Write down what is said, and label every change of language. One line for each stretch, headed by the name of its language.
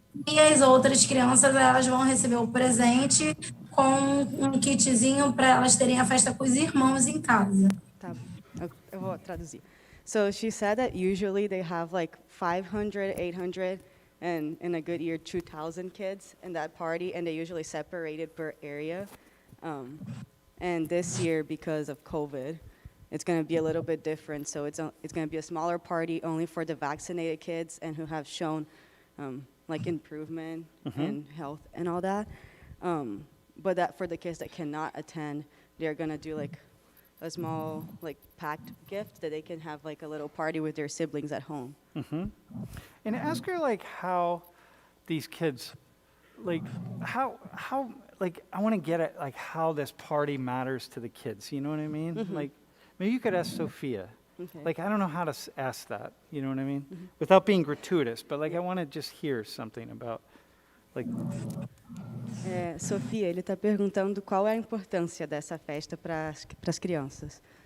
Portuguese: E as outras crianças, elas vão receber o presente com um kitzinho para elas terem a festa com os irmãos em casa. Tá, eu vou traduzir.
English: So she said that usually they have like 500, 800, and in a good year, 2,000 kids in that party, and they usually separated per area. And this year, because of COVID, it's going to be a little bit different. So it's going to be a smaller party only for the vaccinated kids and who have shown like improvement in health and all that. But that for the kids that cannot attend, they're going to do like a small like packed gift that they can have like a little party with their siblings at home. And ask her how these kids, how I want to get at how this party matters to the kids. You know what I mean? Maybe you could ask Sophia. Okay. I don't know how to ask that. You know what I mean? Without being gratuitous, but I want to just hear something about
Portuguese: Sofia, ele está perguntando qual é a importância dessa festa para as crianças.